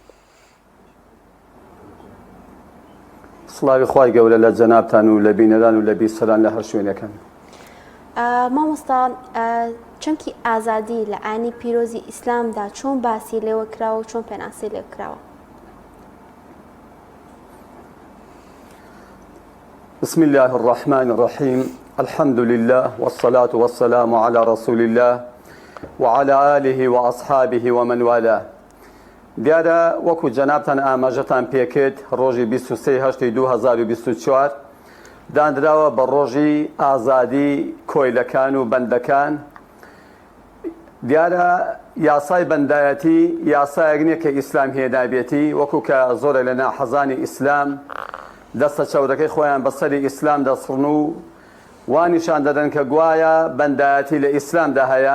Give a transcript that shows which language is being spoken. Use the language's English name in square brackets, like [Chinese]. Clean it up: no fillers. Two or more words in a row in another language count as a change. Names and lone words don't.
[Central Kurdish] سڵاوی خوای گەورە لە جەنابتان و لە بینەران و لە بیسەران لە هەر شوێنەکەن. مامۆستا چونکی ئازادی لە ئاینی پیرۆزی ئیسلامدا چۆن باسی لێوە کراوە و چۆن پێناسی لێ کراوە؟ [Arabic] بسم الله الرحمن الرحيم الحمد لله والصلاة والسلام على رسول الله وعلى آله وأصحابه ومن والاه. [Central Kurdish] دیارە وەکو جەنابتان ئاماژەتان پێکرد ڕۆژی 23 هەشتی 2024 دانراوە بە ڕۆژی ئازادی کۆیلەکان و بەندەکان. دیارە یاسای بەندایەتی یاسایەک نییە کە ئیسلام هێنابێتی وەکو کە زۆرە لە ناحەزانی ئیسلام دەستە چەورەکەی خۆیان بەسەری ئیسلام دەسڕن و وانیشان دەدەن کە گوایە بەندایەتی لە ئیسلامدا هەیە.